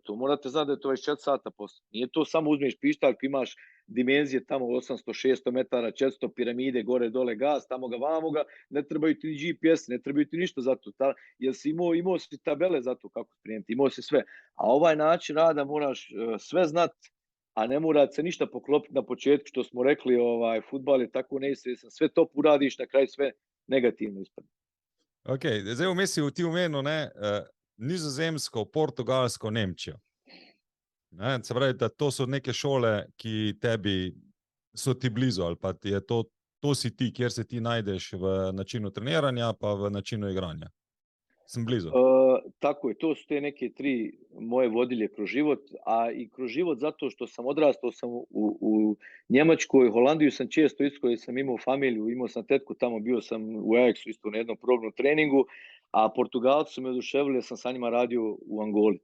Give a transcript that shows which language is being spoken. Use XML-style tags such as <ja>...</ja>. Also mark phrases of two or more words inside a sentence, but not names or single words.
<bs>To morate znati da je to 24 sata posla. Nije to samo uzmeš pištaljku, imaš dimenzije tamo 800-600 metara, 400 piramide, gore, dole, gas, tamo ga, vamo ga, ne trebaju ti ni GPS, ne trebaju ti ništa za to. Jer si imao si tabele za to kako spremiti, imao si sve. A ovaj način rada moraš sve znati, a ne mora se ništa poklopiti na početku, što smo rekli, fudbal je tako neizvjestan, sve top uradiš, na kraju sve negativno ispadne.</bs> <sl>Ok, zdaj vmes si ti omenil Nizozemsko, Portugalsko, Nemčijo. Ne, se pravi, da to so neke šole, ki tebi so ti blizu, ali pa je to si ti, kjer se ti najdeš v načinu treniranja, pa v načinu igranja. Sem blizu.</sl> <bs>Tako je, to su te neke 3 moje vodilje kroz život, a i kroz život zato što sam odrastao sam u Njemačkoj, Holandiju sam često isko, jer sam imao familiju, imao sam tetku tamo, bio sam u Ajaxu isto na jednom probnom treningu, a Portugalci su me oduševili, sam sa njima radio u Angoli.</bs>